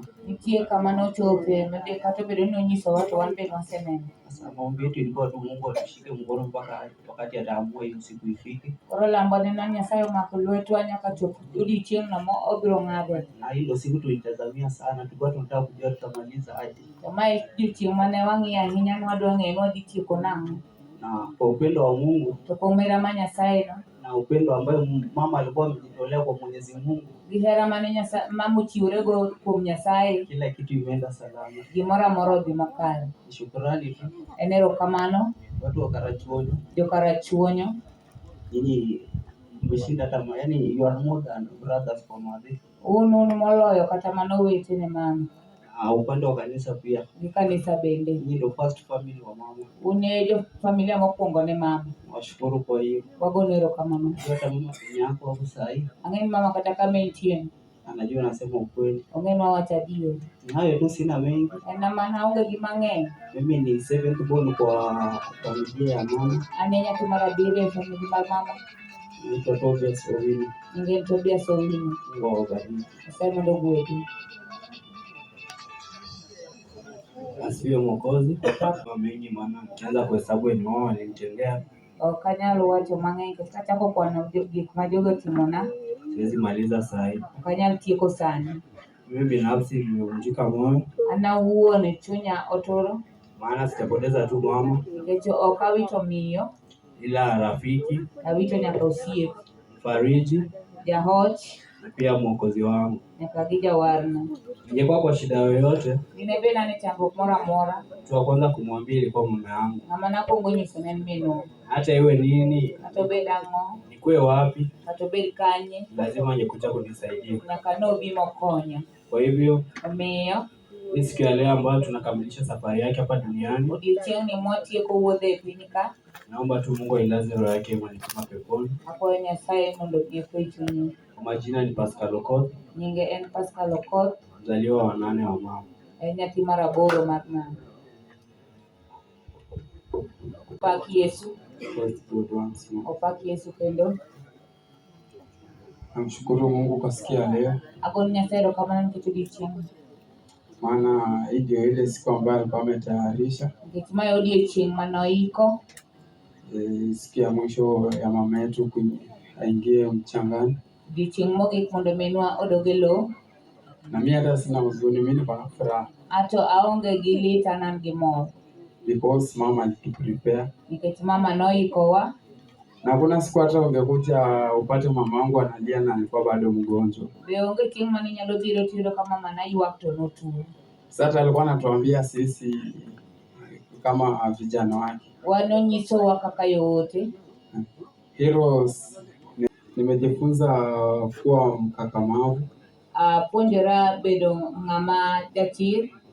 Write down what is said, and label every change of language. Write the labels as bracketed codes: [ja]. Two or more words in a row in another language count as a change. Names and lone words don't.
[luo] nitie kama nochope, kata obedo ni nonyisowa to wan be nwaseneno. [sw] Sasa maombi yetu ilikuwa tu Mungu atushike mkono mpaka wakati ataamua hiyo siku ifike, [luo] Koro lambone na Nyasaye omako lwetwa nyaka chop odiochieng'no ma obiro ng'ade. [sw] na hilo siku tulitazamia sana, tulikuwa tunataka kujua tutamaliza aje, [luo] To mae odiochieng' mane wang'iyo ahinya, nwadwa ng'eyo ni wadhi tieko nang'o. [sw] na kwa upendo wa Mungu [luo] To kuom hera ma Nyasaye no, [sw] na upendo ambayo mama alikuwa amejitolea kwa Mwenyezi Mungu, [luo] gi hera mane mama ochiworego kuom Nyasaye, [sw] kila kitu imeenda salama. [luo] gimoro amora odhi makare. [sw] Shukrani tu [luo] En erokamano, [sw] watu wa Karachuonyo, [luo] jokarachuonyo, [sw] nyinyi mmeshinda hata yani [en] you are more than brothers for Madhi. [luo] un moloyo kata mano wetene mama, [sw] Upande wa kanisa pia [luo] gi kanisa bende. [sw] nyinyi ndio [en] first family [sw] wa mama. [luo] Un e jo familia mokwongo ne mama. [sw] Washukuru kwa hiyo. [luo] Wagono erokamano. [sw] Hata mama penye yako hapo saa hii [luo] Ang'e ni mama kata kama entie, [sw] anajua nasema ukweli. [luo] ong'e ni wawacho adier. [sw] Ni hayo tu, sina mengi. [luo] En mana aonge gi mang'eny. [sw] Mimi ni [en] seventh born [sw] kwa familia ya mama. [luo] An e nyathi mar abiriyo e familia mar mama. [sw] Naitwa Tobias Owino. [luo] Nyinge en Tobias Owino. [sw] Mungu awabariki. [luo] Nyasaye mondo ogwedhi. [sw] Asifiwe Mwokozi. Kwa mengi maana nikianza kuhesabu ni wao walinitendea, [luo] Ok anyal wacho mang'eny, nikech kachako kwano gik ma jogo otimona, [sw] siwezi maliza saa hii. [luo] ok anyal tieko sani. [sw] Mimi binafsi nimevunjika moyo, [luo] An awuon e chunya oturo, [sw] maana sitapoteza tu mama, [luo] nikech ok awito miyo, [sw] ila rafiki, [luo] awito nyaka osiep, [sw] fariji [luo] jahoch, [sw] na pia mwokozi wangu. [luo] nyaka gi jawarna. [sw] Ningekuwa kwa shida yoyote, [luo] Dine bed nani chandruok moro amora, [sw] mtu wa kwanza kumwambia ilikuwa mume wangu. [luo] ng'ama nakwongo nyiso ne en minwa. [sw] Hata iwe nini, [luo] Kata obed ang'o, [sw] nikuwe wapi, [luo] kata obed kanye, [sw] lazima angekuja kunisaidia. [luo] nyaka nobi mokonya. [sw] Kwa hivyo [luo] Omiyo [sw] hii siku ya leo ambayo tunakamilisha safari yake hapa duniani, [luo] odiochieng'ni mwatieko wuodhe e piny ka, [sw] naomba tu Mungu ailaze roho yake mahali pema peponi. [luo] akwayo Nyasaye mondo otieko e chunye. [sw] Kwa majina ni Pascal Okoth, [luo] Nyinge en Pascal Okoth, [sw] mzaliwa wa 8 wa mama. [luo] en nyathi mar 8 mar mama. Opak Yesu, [en] Praise God once more. [luo] opak Yesu kendo. [sw] Namshukuru Mungu kwa siku ya leo, [luo] Agon Nyasaye erokamano nikech odiochieng', [sw] maana hii ndio ile siku ambayo alikuwa ametayarisha, [luo] nikech mae odiochieng' manoiko, [sw] siku ya mwisho ya mama yetu aingie mchangani. [luo] odiochieng' mogik mondo minwa odog e lowo. [sw] Na mimi hata sina huzuni, mimi niko na furaha [luo] Ato aonge gi lit, an gi mor, [sw] because mama alituprepare. [luo] nikech mama noikowa. [sw] Na kuna siku hata ungekuja upate mama wangu analia na alikuwa bado mgonjwa. [luo] Be onge chieng' mane inyalo biro tiyudo ka mama naywak to notuo. [sw] Sasa alikuwa anatuambia sisi kama vijana wake, [luo] Wanonyisowa kaka yoote. [sw] heroes. Nimejifunza kuwa mkakamavu, [luo] Puonjora bedo ng'ama jachir,